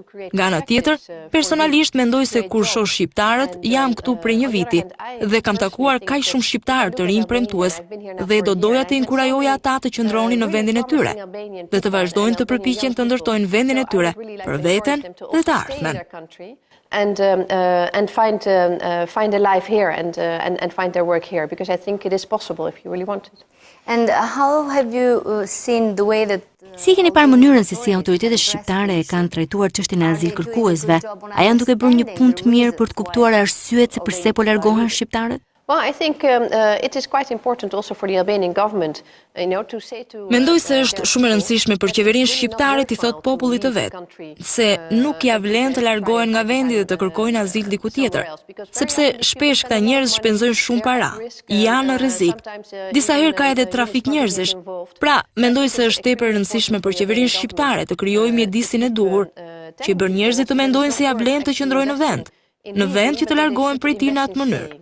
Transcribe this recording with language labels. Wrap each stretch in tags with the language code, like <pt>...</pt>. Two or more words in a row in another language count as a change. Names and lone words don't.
<sq>Nga ana tjetër, personalisht mendoj se kur shoh shqiptarët, jam këtu prej një viti dhe kam takuar kaq shumë shqiptarë të rinj premtues dhe do doja të inkurajoja ata të qëndronin në vendin e tyre dhe të vazhdojnë të përpiqen të ndërtojnë vendin e tyre për veten dhe të ardhmen.</sq> <en>And find a life here and find their work here, because I think it is possible if you really want it. And how have you seen the way that...</en> <sq>Si keni parë mënyrën se si autoritetet shqiptare e kanë trajtuar çështjen e azil kërkuesve? A janë duke bërë një punë të mirë për të kuptuar arsyet se pse po largohen shqiptarët?</sq> <en>Well, I think it is quite important also for the Albanian government, to say to...</en> <sq>Mendoj se është shumë e rëndësishme për qeverinë shqiptare t'i thotë popullit të vet, se nuk ja vlen të largohen nga vendi dhe të kërkojnë azil diku tjetër, sepse shpesh këta njerëz shpenzojnë shumë para, janë në rrezik. Disa herë ka edhe trafik njerëzish. Pra, mendoj se është tepër e rëndësishme për qeverinë shqiptare të krijojë mjedisin e duhur, që i bën njerëzit të mendojnë se ja vlen të qëndrojnë në vend që të largohen prej tij në atë mënyrë.</sq>